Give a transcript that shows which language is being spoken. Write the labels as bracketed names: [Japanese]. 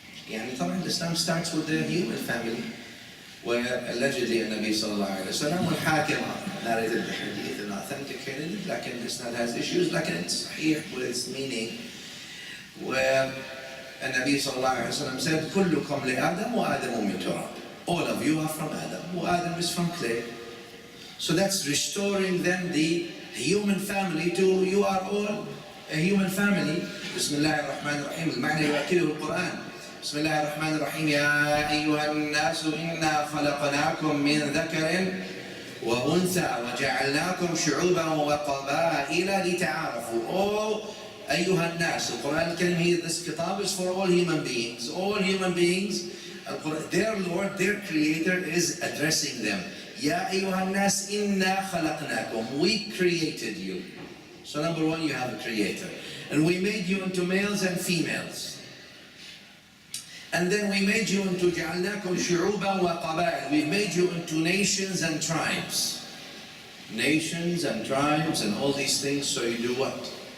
[English] يعني طبعا Islam starts with the human family, where allegedly النبي صلى الله عليه وسلم والحاكم narrated the hadith and authenticated it, لكن Islam has issues, لكن it's صحيح with its meaning, where النبي صلى الله عليه وسلم said [Arabic] كلكم لآدم وآدم من تراب. [English] All of you are from Adam, Adam is from clay. So that's restoring then the human family to you are all a human family. [Arabic] بسم الله الرحمن الرحيم. المعنى يؤكده القرآن. بسم الله الرحمن الرحيم. يا أيها الناس إنا خلقناكم من ذكر وأنثى وجعلناكم شعوبا وقبائل لتعارفوا. Oh أيها الناس. القرآن الكريم [English] here, this kitab is for all human beings. All human beings. Their Lord, their Creator is addressing them. [Arabic] يا أيها الناس إنا خلقناكم. [English] We created you. So number one, you have a Creator. And we made you into males and females. And then we made you into [Arabic] جعلناكم شعوبا وقبائل. [English] We made you into nations and tribes. Nations and tribes and all these things, so you do what?